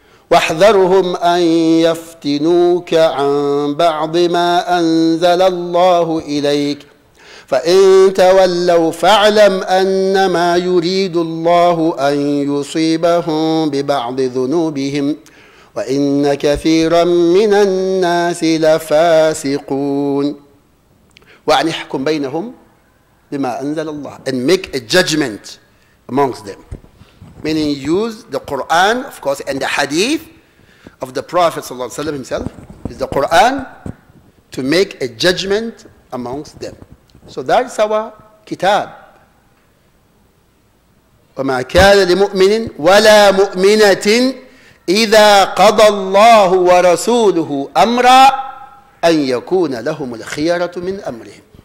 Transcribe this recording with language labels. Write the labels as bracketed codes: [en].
[ar] واحذرهم أن يفتنوك عن بعض ما أنزل الله إليك فإن تولوا فاعلم أنما يريد الله أن يصيبهم ببعض ذنوبهم وإن كثيرا من الناس لفاسقون. وأن يحكم بينهم بما أنزل الله, [en] and make a judgment amongst them. Meaning use the Quran, of course, and the hadith of the Prophet ﷺ himself, is the Quran, to make a judgment amongst them. So that's our kitab. [ar] وما كان لمؤمن ولا مؤمنة إذا قضى الله ورسوله أمرا أن يكون لهم الخيرة من أمرهم.